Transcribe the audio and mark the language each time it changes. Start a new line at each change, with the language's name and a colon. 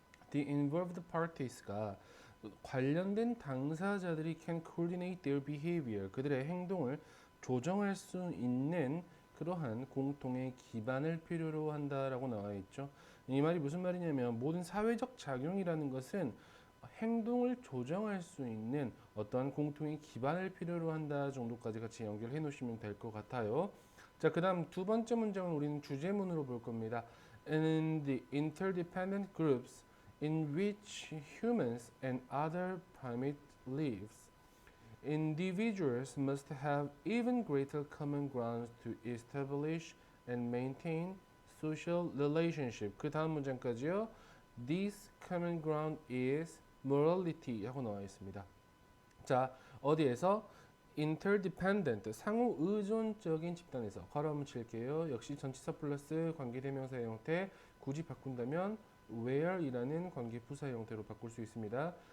English: The involved parties
Korean: 가 관련된 당사자들이
English: can coordinate their behavior,
Korean: 그들의 행동을 조정할 수 있는 그러한 공통의 기반을 필요로 한다라고 나와 있죠. 이 말이 무슨 말이냐면 모든 사회적 작용이라는 것은 행동을 조정할 수 있는 어떠한 공통의 기반을 필요로 한다 정도까지 같이 연결해 놓으시면 될 것 같아요. 자, 그 다음 두 번째 문장은 우리는 주제문으로 볼 겁니다.
English: In the interdependent groups in which humans and other primates live, individuals must have even greater common grounds to establish and maintain social relationship.
Korean: 그 다음 문장까지요.
English: This common ground is morality
Korean: 하고 나와 있습니다. 자, 어디에서 interdependent 상호 의존적인 집단에서 괄호 한번 칠게요. 역시 전치사 플러스 관계대명사의 형태 굳이 바꾼다면 where이라는 관계부사 형태로 바꿀 수 있습니다.